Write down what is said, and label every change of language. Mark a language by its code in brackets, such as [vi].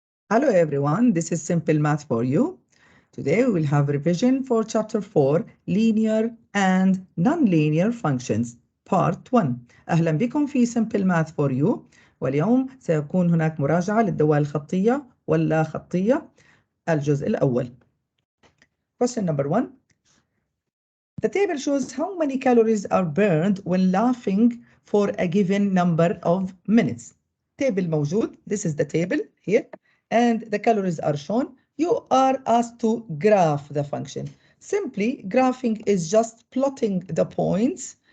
[en] Hello everyone, this is Simple Math for you. Today we will have revision for Chapter 4, Linear and Nonlinear Functions, Part 1. [ar] أهلا بكم في Simple Math for you. واليوم سيكون هناك مراجعة للدوال الخطية واللا خطية الجزء الأول. [en] Question number 1. The table shows how many calories are burned when laughing for a given number of minutes. Table موجود. This is the table here. And the calories are shown. You are asked to graph the function. Simply, graphing is just plotting the points.